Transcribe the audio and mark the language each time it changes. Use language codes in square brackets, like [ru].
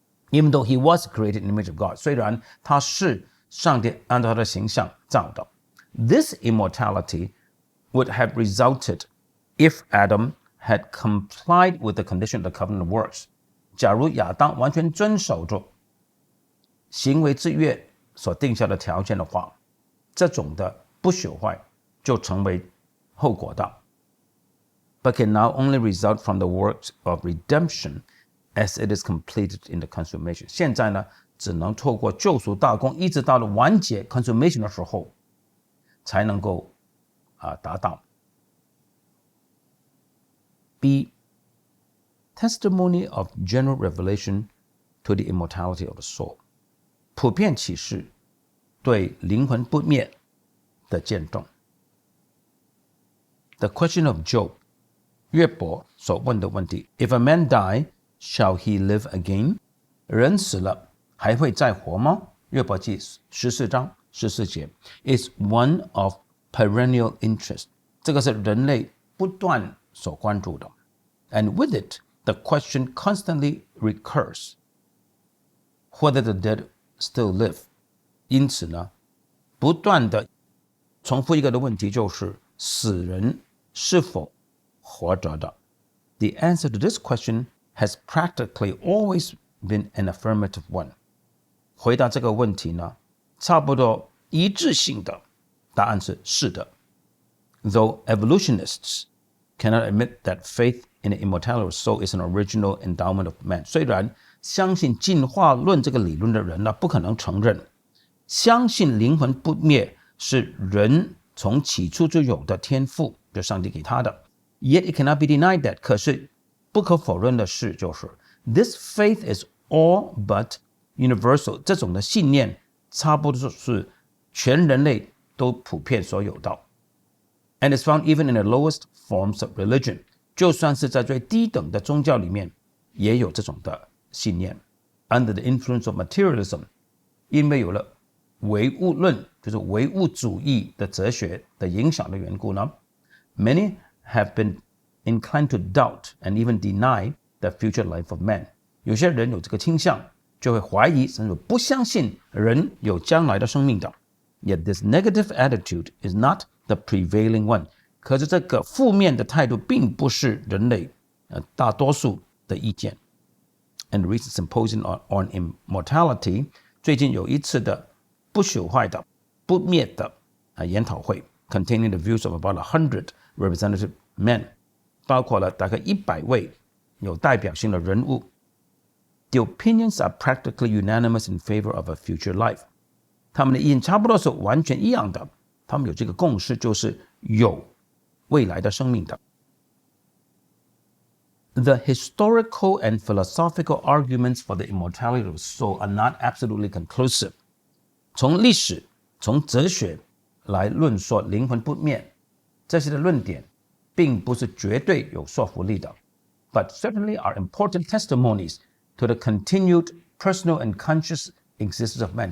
[en] Even though he was created in the image of God, [zh] 虽然他是上帝按照他的形象造的。 [en] This immortality would have resulted if Adam had complied with the condition of the covenant works. [zh] 假如亚当完全遵守着行为之约所定下的条件的话，这种的不朽坏就成为后果的。 [en] But can now only result from the works of redemption as it is completed in the consummation. [zh] 现在呢，只能透过救赎大功，一直到了完结 consummation 的时候，才能够达到。 [en] B, testimony of general revelation to the immortality of the soul. [zh] 普遍启示对灵魂不灭的见证。 [en] The question of Job, [zh] 约伯所问的问题 [en] If a man die, shall he live again? [zh] 人死了还会再活吗？ [en] 约伯记14章14节 is one of perennial interest. [zh] 这个是人类不断所关注的。 [en] And with it, the question constantly recurs, whether the dead still live. [zh] 因此呢，不断的重复一个的问题就是死人是否活着的。 [en] The answer to this question has practically always been an affirmative one. [zh] 回答这个问题呢，差不多一致性的答案是是的。 [en] Though evolutionists cannot admit that faith in the immortality of the soul is an original endowment of man. [zh] 虽然相信进化论这个理论的人呢，不可能承认相信灵魂不灭是人从起初就有的天赋，就上帝给他的。 [en] Yet it cannot be denied that. [zh] 可是不可否认的是，就是 [en] this faith is all but universal. [zh] 这种的信念差不多是全人类都普遍所有的。 [en] And it's found even in the lowest forms of religion. [zh] 就算是在最低等的宗教里面，也有这种的信念。 [en] Under the influence of materialism, [zh] 因为有了唯物论，就是唯物主义的哲学的影响的缘故呢 [en] ，many have been inclined to doubt and even deny the future life of man. [zh] 有些人有这个倾向，就会怀疑甚至不相信人有将来的生命的。 [en] Yet this negative attitude is not the prevailing one. [zh] 可是这个负面的态度并不是人类大多数的意见。 [en] And the recent symposium on immortality [zh] 最近有一次的不朽坏的、不灭的研讨会 [en] containing the views of about 100 representative men， [zh] 包括了大概100位有代表性的人物。 [en] The opinions are practically unanimous in favor of a future life。 [zh] 他们的意见差不多是完全一样的，他们有这个共识，就是有未来的生命的。 [en] The historical and philosophical arguments for the immortality of the soul are not absolutely conclusive。 [zh] 从历史、从哲学来论说灵魂不灭，这些的论点并不是绝对有说服力的。 [en] But certainly are important testimonies to the continued personal and conscious existence of man。